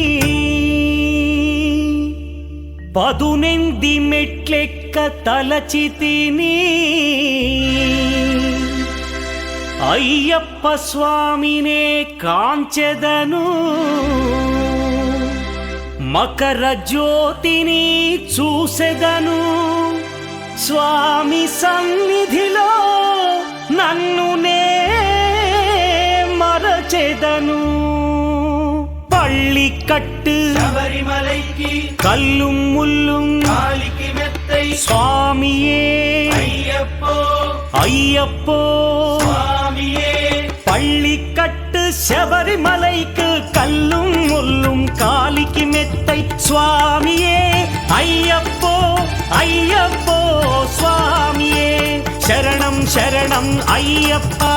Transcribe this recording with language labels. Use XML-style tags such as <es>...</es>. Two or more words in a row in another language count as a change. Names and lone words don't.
<te>పదునెంది మెట్లెక్క తలచితిని అయ్యప్ప స్వామినే కాంచెదను మకర జ్యోతిని చూసెదను స్వామి సన్నిధిలో నన్ను నే మరచెదను</te> <ta>பள்ளி கட்டு சபரிமலைக்கு கல்லும் முள்ளும் காலிக்கு மெத்தை சுவாமியே ஐயப்போ ஐயப்போ சுவாமியே பள்ளி கட்டு சபரிமலைக்கு கல்லும் முள்ளும் காலிக்கு மெத்தை சுவாமியே ஐயப்போ ஐயப்போ சுவாமியே சரணம் சரணம் ஐயப்பா</ta>